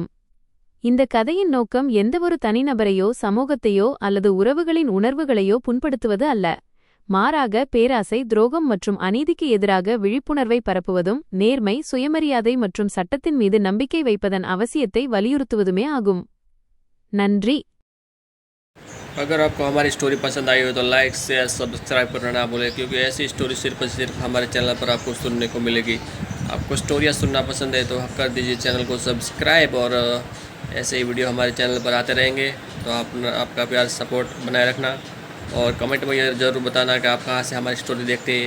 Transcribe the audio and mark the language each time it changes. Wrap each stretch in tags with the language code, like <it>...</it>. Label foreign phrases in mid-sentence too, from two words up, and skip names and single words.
<ta>இந்த கதையின் நோக்கம் எந்தவொரு தனிநபரையோ சமூகத்தையோ அல்லது உறவுகளின் உணர்வுகளையோ புண்படுத்துவது அல்ல. மாறாக பேராசை, துரோகம் மற்றும் அநீதிக்கு எதிராக விழிப்புணர்வை பரப்புவதும் நேர்மை, சுயமரியாதை மற்றும் சட்டத்தின் மீது நம்பிக்கை வைப்பதன் அவசியத்தை வலியுறுத்துவதுமே ஆகும். நன்றி.</ta> <hi>अगर आपको हमारी स्टोरी पसंद आई हो तो लाइक शेयर सब्सक्राइब करना ना भूलें, क्योंकि ऐसी स्टोरी सिर्फ हमारे चैनल पर आपको सुनने को मिलेगी। आपको स्टोरियाँ सुनना पसंद है तो कर दीजिए चैनल को सब्सक्राइब, और ऐसे ही वीडियो हमारे चैनल पर आते रहेंगे। तो आपका प्यार सपोर्ट बनाए रखना, और कमेंट में ये ज़रूर बताना कि आप कहाँ से हमारी स्टोरी देखते हैं।</hi>